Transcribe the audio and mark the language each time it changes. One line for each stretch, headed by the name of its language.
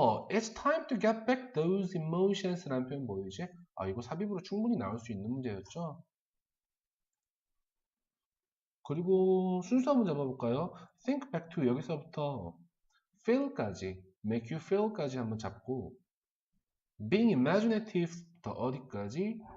English: It's time to get back those emotions
Korean: 라는 표현 보이지? 이거 삽입으로 충분히 나올 수 있는 문제였죠? 그리고 순서 한번 잡아볼까요?
English: think back to
Korean: 여기서부터 feel까지,
English: make you feel
Korean: 까지 한번 잡고
English: being imaginative
Korean: 부터 어디까지?